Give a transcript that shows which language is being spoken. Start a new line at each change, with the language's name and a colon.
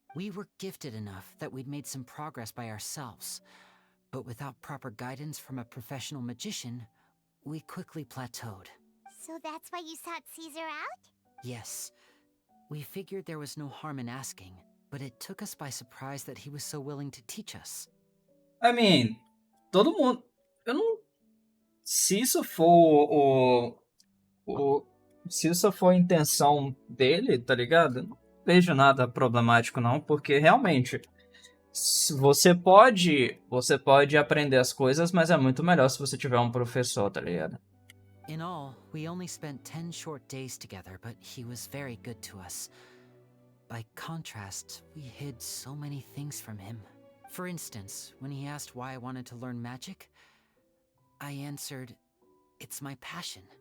English: We were gifted enough that we'd made some progress by ourselves, but without proper guidance from a professional magician, we quickly plateaued. So that's why you sought Caesar out? Yes. We figured there was no harm in asking, but it took us by surprise that he was so willing to teach us. I mean,
Portuguese: todo mundo. Eu não. Se isso for se isso for a intenção dele, tá ligado? Eu não vejo nada problemático, não, porque realmente. Você pode aprender as coisas, mas é muito melhor se você tiver um professor, tá ligado?
English: In all, we only spent 10 short days together, but he was very good to us. By contrast, we hid so many things from him. For instance, when he asked why I wanted to learn magic, I answered, it's my passion.